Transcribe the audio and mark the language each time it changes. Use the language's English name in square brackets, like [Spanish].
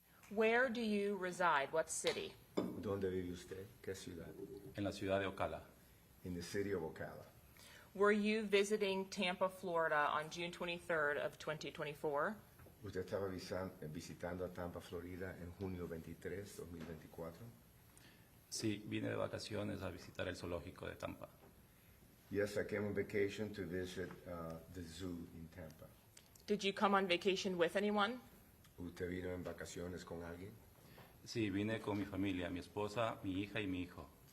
[English] Where do you reside? What city? [Spanish] ¿Dónde vive usted? ¿Qué ciudad? En la ciudad de Ocala. [English] In the city of Ocala. Were you visiting Tampa, Florida on June 23rd of 2024? [Spanish] ¿Usted estaba visitando a Tampa, Florida en junio 23, 2024? Sí, vine de vacaciones a visitar el zoológico de Tampa. [English] Yes, I came on vacation to visit the zoo in Tampa. Did you come on vacation with anyone? [Spanish] ¿Usted vino en vacaciones con alguien? Sí, vine con mi familia, mi esposa, mi hija y mi hijo.